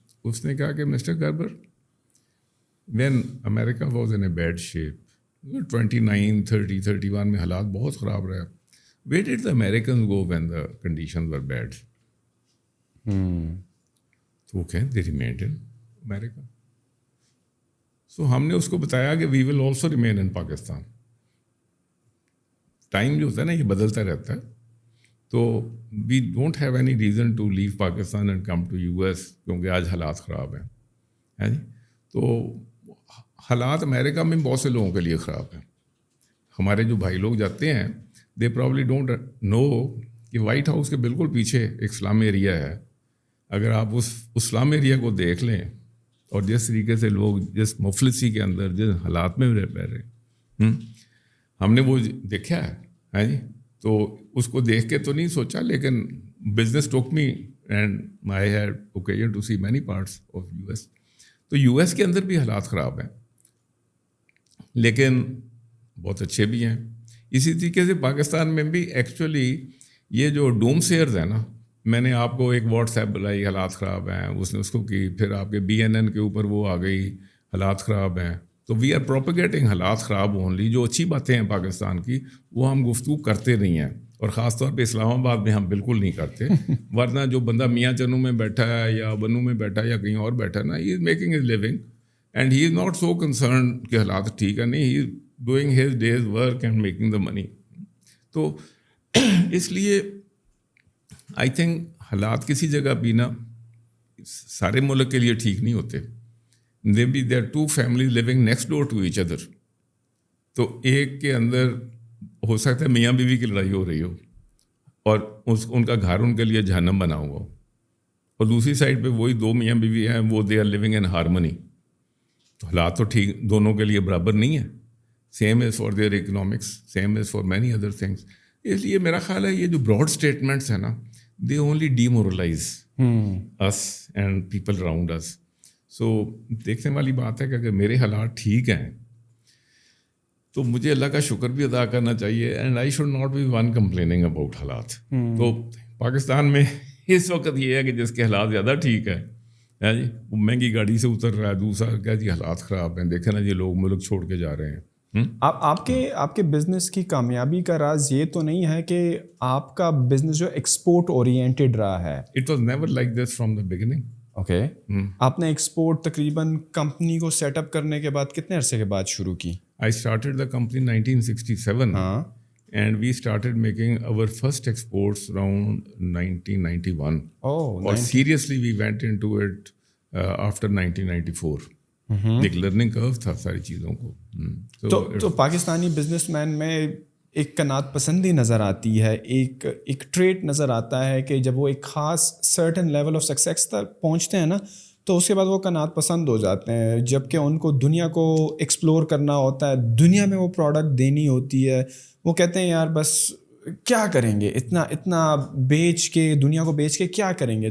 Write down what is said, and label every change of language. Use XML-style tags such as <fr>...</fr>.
<ur>اس نے کہا کہ</ur> <en>mister Gerber, when America was in a bad shape,</en> <ur>29, 30, 31 میں حالات بہت خراب رہا,</ur> <en>where did the Americans go when the conditions were bad?</en> <ur>تو وہ کہیں</ur> <en>they remained in America. So</en> <ur>ہم نے اس کو بتایا کہ</ur> <en>we will also remain in Pakistan.</en> <ur>Time جو ہوتا ہے نا یہ بدلتا رہتا ہے, تو</ur> <en>we don't have any reason to leave Pakistan and come to U S,</en> <ur>کیونکہ آج حالات خراب ہیں جی. تو حالات امریکہ میں بہت سے لوگوں کے لیے خراب ہیں. ہمارے جو بھائی لوگ جاتے ہیں</ur> <en>they probably don't know</en> <ur>کہ وائٹ ہاؤس کے بالکل پیچھے ایک اسلام ایریا ہے. اگر آپ اس اسلام ایریا کو دیکھ لیں اور جس طریقے سے لوگ جس مفلسی کے اندر جس حالات میں رہ رہے ہیں, ہم نے وہ دیکھا ہے جی. تو اس کو دیکھ کے تو نہیں سوچا, لیکن</ur> <en>Business took me and I had occasion to see many parts of U S.</en> <ur>تو یو ایس کے اندر بھی حالات خراب ہیں لیکن بہت اچھے بھی ہیں. اسی طریقے سے پاکستان میں بھی ایکچولی یہ جو ڈوم سیئرز ہیں نا, میں نے آپ کو ایک واٹس ایپ بلائی حالات خراب ہیں, اس نے اس کو کی, پھر آپ کے BNN کے اوپر وہ آ گئی حالات خراب ہیں.</ur> <en>تو we are propagating</en> <ur>حالات خراب</ur> <en>Only.</en> <ur>جو اچھی باتیں ہیں پاکستان کی وہ ہم گفتگو کرتے نہیں ہیں, اور خاص طور پہ اسلام آباد میں ہم بالکل نہیں کرتے. ورنہ جو بندہ میاں چنو میں بیٹھا ہے یا بنو میں بیٹھا ہے یا کہیں اور بیٹھا ہے نا,</ur> <en>he is making his living and he is not so concern</en> <ur>کہ حالات ٹھیک ہے نہیں,</ur> <en>He is doing his day's work and making the money.</en> <ur>تو اس لیے</ur> <en>I think</en> <ur>حالات کسی جگہ بھی نا سارے ملک کے لیے ٹھیک نہیں ہوتے.</ur> <en>there are two families living next door to each other.</en> <ur>تو ایک کے اندر ہو سکتا ہے میاں بیوی کی لڑائی ہو رہی ہو اور ان کا گھر ان کے لیے جہنم بنا ہوا ہو, اور دوسری سائڈ پہ وہی دو میاں بیوی ہیں, وہ</ur> <en>They are living in harmony.</en> <ur>تو حالات تو ٹھیک دونوں کے لیے برابر نہیں ہیں.</ur> <en>Same is for their economics, same is for many other things.</en> <ur>اس لیے میرا خیال ہے یہ جو براڈ اسٹیٹمنٹس ہیں نا,</ur> <en>They only demoralize us and people around us.</en> <ur>سو دیکھنے والی بات ہے کہ اگر میرے حالات ٹھیک ہیں تو مجھے اللہ کا شکر بھی ادا کرنا چاہیے,</ur> <en>and I should not be one complaining about</en> <ur>حالات. تو پاکستان میں اس وقت یہ ہے کہ جس کے حالات زیادہ ٹھیک ہے جی, وہ مہنگی گاڑی سے اتر رہا ہے, دوسرا کیا جی حالات خراب ہیں, دیکھیں نا جی لوگ ملک چھوڑ کے جا رہے ہیں. آپ کے بزنس کی کامیابی کا راز یہ تو نہیں ہے کہ آپ کا بزنس جو ایکسپورٹ اورینٹیڈ رہا ہے؟</ur> <en>It was never like this from the beginning.</en> <ur>Okay, آپ نے ایکسپورٹ تقریباً کمپنی کو سیٹ اپ کرنے کے بعد کتنے عرصے کے بعد شروع کی؟</ur> <en>I started the company in 1967 and we started making our first exports around 1991. Or seriously we went into it after 1994.</en> <ur>ایک لرننگ کرو تھا ساری چیزوں کو. تو پاکستانی بزنس مین میں ایک قناعت پسندی نظر آتی ہے, ایک ٹریٹ نظر آتا ہے کہ جب وہ ایک خاص</ur> <en>certain level of success</en> <ur>تک پہنچتے ہیں نا تو اس کے بعد وہ قناعت پسند ہو جاتے ہیں. جب کہ ان کو دنیا کو ایکسپلور کرنا ہوتا ہے, دنیا میں وہ پروڈکٹ دینی ہوتی ہے, وہ کہتے ہیں یار بس کیا کریں گے, اتنا بیچ کے دنیا کو بیچ کے کیا کریں گے.</ur>